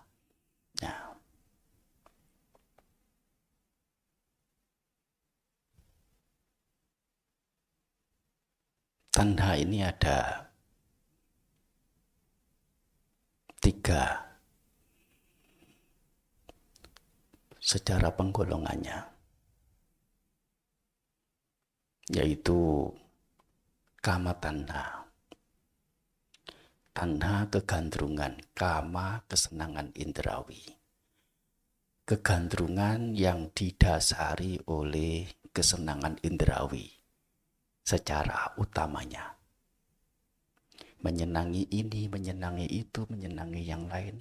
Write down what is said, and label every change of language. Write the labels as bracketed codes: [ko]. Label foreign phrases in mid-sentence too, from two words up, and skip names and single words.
[id] Nah, tanha ini ada 3 secara penggolongannya, yaitu [pi] kama tanha. [id] Tanha kegandrungan, kama kesenangan indrawi. Kegandrungan yang didasari oleh kesenangan indrawi secara utamanya. Menyenangi ini, menyenangi itu, menyenangi yang lain.